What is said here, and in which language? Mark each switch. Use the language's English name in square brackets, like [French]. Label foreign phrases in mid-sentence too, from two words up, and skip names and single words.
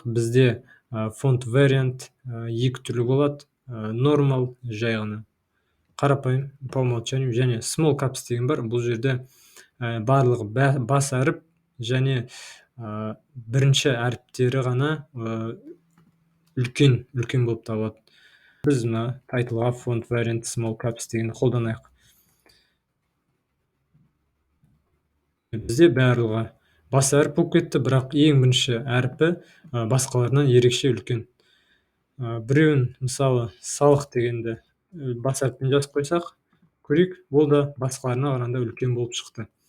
[Kazakh] Бізде фонт вариант екі түрлі болады: normal, жай ғана, қарапайым, [Russian] по умолчанию, [Kazakh] және [English] small caps [Kazakh] деген бар. Бұл жерде барлығы бас әріп және бірінші әріптері ғана үлкен болып табылады. Біз мына тайтылға [English] font variant small caps [Kazakh] дегенді қолданайық. Бізде барлығы бас әріп болып кетті, бірақ ең бірінші әріпі басқаларынан ерекше үлкен. Біреуін, мысалы, салық дегенді бас әріппен жазып қойсақ, көрейік, ол да басқаларына қарағанда үлкен болып шықты.